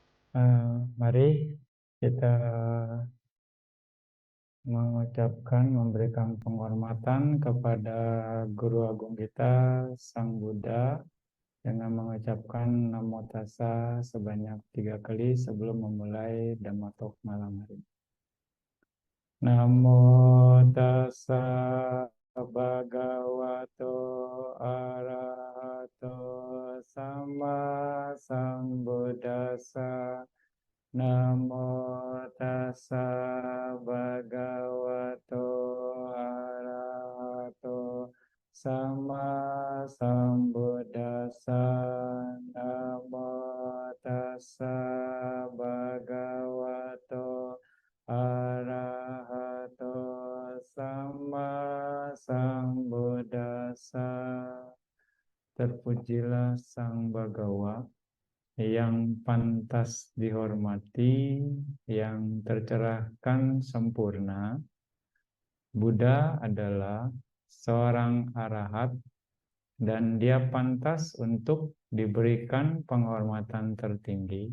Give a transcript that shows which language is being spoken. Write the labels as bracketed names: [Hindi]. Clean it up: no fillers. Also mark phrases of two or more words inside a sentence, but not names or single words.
[Indonesian] Mari kita memberikan penghormatan kepada Guru Agung kita, Sang Buddha, dengan mengucapkan [Pali] Namo Tassa [Indonesian] sebanyak 3 kali sebelum memulai [English] Dhamma Talk [Indonesian] malam hari. [Pali] Namo Tassa Bhagavato Arahato Sama Sambuddhassa. Namo Tassa Bhagavato Arahato Sama Sambuddhassa. Namo Tassa Bhagavato Arahato Sama Sambuddhassa. [Indonesian] Terpujilah Sang Bhagawa yang pantas dihormati, yang tercerahkan sempurna. Buddha adalah seorang arahat dan dia pantas untuk diberikan penghormatan tertinggi.